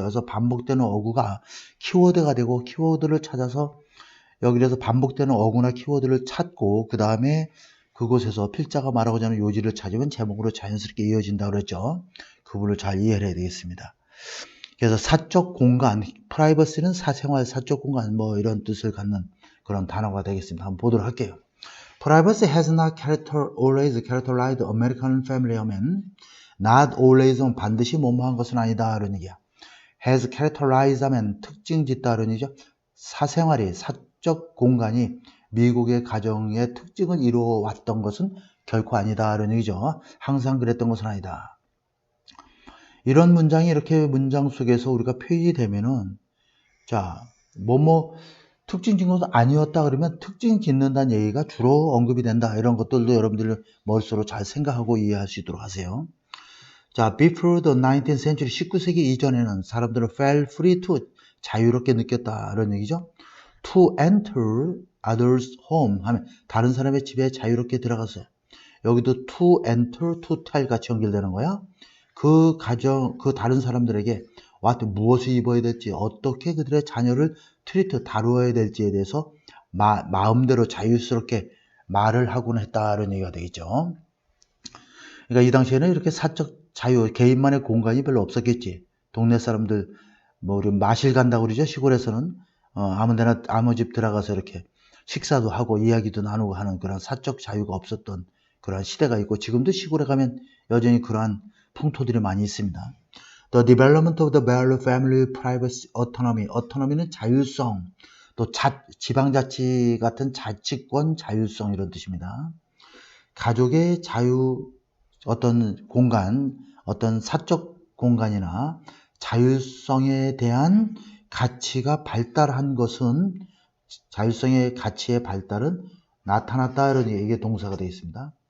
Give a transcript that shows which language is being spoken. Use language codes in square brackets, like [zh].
[ko] 그래서 반복되는 어구가 키워드가 되고, 키워드를 찾아서 여기에서 반복되는 어구나 키워드를 찾고, 그 다음에 그곳에서 필자가 말하고자 하는 요지를 찾으면 제목으로 자연스럽게 이어진다고 그랬죠. 그 부분을 잘 이해를 해야 되겠습니다. 그래서 사적 공간, 프라이버시는 사생활, 사적 공간 뭐 이런 뜻을 갖는 그런 단어가 되겠습니다. 한번 보도록 할게요. [en] Privacy has not always characterized American family [ko] 하면 [en] not always는 [ko] 반드시 뭐뭐한 것은 아니다 이런 얘기야. [en] has characterized [ko] 하면 특징 짓다 이런 얘기죠. 사생활이, 사적 공간이 미국의 가정의 특징을 이루어왔던 것은 결코 아니다 이런 얘기죠. 항상 그랬던 것은 아니다. 이런 문장이 이렇게 문장 속에서 우리가 표현되면은 자, 특징 짓는 것은 아니었다 그러면 특징 짓는다는 얘기가 주로 언급이 된다. 이런 것들도 여러분들 머릿속으로 잘 생각하고 이해할 수 있도록 하세요. [en] 자, before the 19th century, [ko] 19세기 이전에는 사람들은 [en] felt free to, [ko] 자유롭게 느꼈다. 이런 얘기죠. [en] to enter others' home [ko] 하면 다른 사람의 집에 자유롭게 들어가서 여기도 [en] to enter, to tell [ko] 같이 연결되는 거야. 그 다른 사람들에게 무엇을 입어야 될지, 어떻게 그들의 자녀를 다루어야 될지에 대해서 마음대로 자유스럽게 말을 하곤 했다는 얘기가 되겠죠. 그러니까 이 당시에는 이렇게 사적 자유, 개인만의 공간이 별로 없었겠지. 동네 사람들, 우리 마실 간다고 그러죠. 시골에서는, 아무데나, 아무 집 들어가서 이렇게 식사도 하고 이야기도 나누고 하는 그런 사적 자유가 없었던 그런 시대가 있고, 지금도 시골에 가면 여전히 그러한 풍토들이 많이 있습니다. [en] The development of the value family privacy autonomy. [ko] autonomy는 자율성, 또 지방자치 같은 자치권 자율성 이런 뜻입니다. 가족의 자유, 어떤 공간, 어떤 사적 공간이나 자율성에 대한 가치가 발달한 것은 자율성의 가치의 발달은 나타났다 이런 이게 동사가 되어 있습니다.